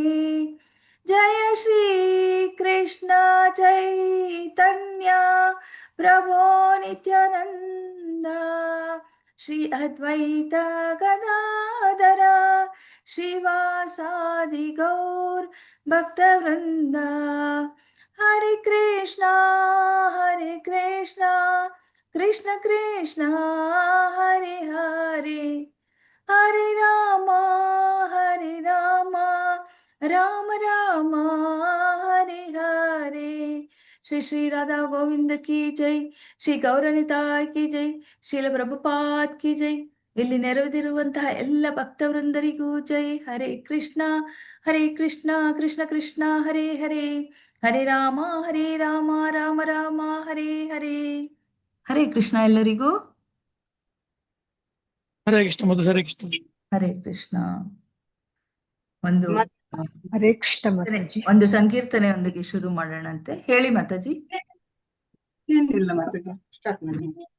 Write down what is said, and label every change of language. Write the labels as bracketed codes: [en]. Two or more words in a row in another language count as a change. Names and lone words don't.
[sa] जय श्री कृष्ण चैतन्य प्रभो नित्यानंद श्री अद्वैत गदाधर श्रीवासादि गौर भक्तवृंद. हरे कृष्णा कृष्ण कृष्ण हरे हरे हरे राम राम राम हरे हरे. [hi] श्री श्री राधा गोविंद की जय. श्री गौरनिताय की जय। श्रील प्रभुपाद की जय. [kn] ಇಲ್ಲಿ ನೆರೆದಿರುವಂತಹ ಎಲ್ಲ ಭಕ್ತವೃಂದರಿಗೂ ಜೈ. [sa] ಹರೇ ಕೃಷ್ಣ ಕೃಷ್ಣ ಕೃಷ್ಣ ಹರೇ ಹರೇ ಹರೇ ರಾಮ ರಾಮ ರಾಮ ಹರೇ ಹರೇ. [kn] ಹರೇ ಕೃಷ್ಣ ಎಲ್ಲರಿಗೂ. ಹರೇ ಕೃಷ್ಣ ಮಾತಾಜಿ. ಹರೇ ಕೃಷ್ಣ. ಹರೇ ಕೃಷ್ಣ. ಒಂದು ಹರೇ ಕೃಷ್ಣ ಮಾತಾಜಿ. ಒಂದು ಸಂಕೀರ್ತನೆಯೊಂದಿಗೆ ಶುರು ಮಾಡೋಣಂತೆ. ಹೇಳಿ ಮಾತಾಜಿ. ಏನಿಲ್ಲ ಮಾತಾಜಿ, ಸ್ಟಾರ್ಟ್ ಮಾಡಿ.